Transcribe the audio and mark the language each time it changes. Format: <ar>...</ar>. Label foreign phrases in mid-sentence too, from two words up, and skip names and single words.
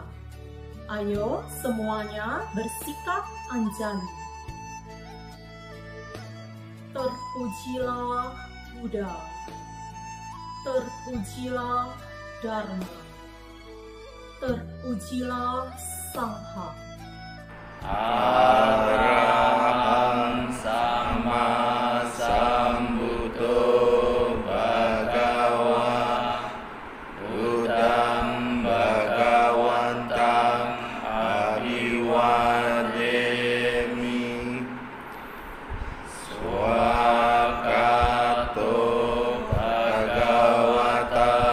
<id>Ayo semuanya bersikap anjali. Terpujilah Buddha, terpujilah Dharma, terpujilah Sangha.</id> <pi>Arahang Sama Sambuddho Bhagava Buddham Bhagavantam Abhiwademi Swakato Bhagavata</pi>